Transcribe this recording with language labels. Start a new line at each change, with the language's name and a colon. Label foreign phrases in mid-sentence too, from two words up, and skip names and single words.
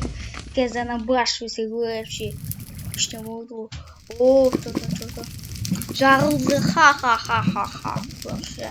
Russian: Когда набрашивается вообще. Что было? О, что-то. Жарылды, ха-ха-ха-ха-ха. Вообще.